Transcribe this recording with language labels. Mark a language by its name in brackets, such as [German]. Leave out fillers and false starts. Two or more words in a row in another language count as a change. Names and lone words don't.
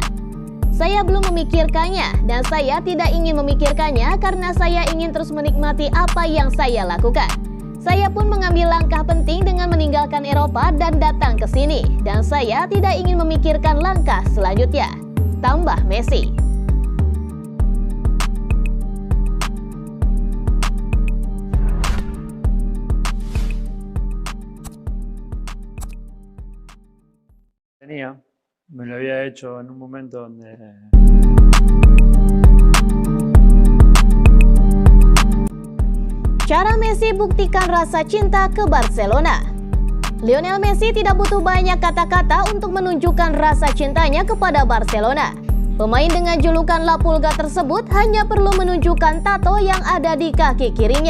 [Indonesian] Saya belum memikirkannya dan saya tidak ingin memikirkannya karena saya ingin terus menikmati apa yang saya lakukan. Saya pun mengambil langkah penting dengan meninggalkan Eropa dan datang ke sini, dan saya tidak ingin memikirkan langkah selanjutnya, tambah Messi. [Spanish] Me lo había hecho en un momento donde... [Indonesian] Cara Messi buktikan rasa cinta ke Barcelona. Lionel Messi tidak butuh banyak kata-kata untuk menunjukkan rasa cintanya kepada Barcelona. Pemain dengan julukan La Pulga tersebut hanya perlu menunjukkan tato yang ada di kaki kirinya.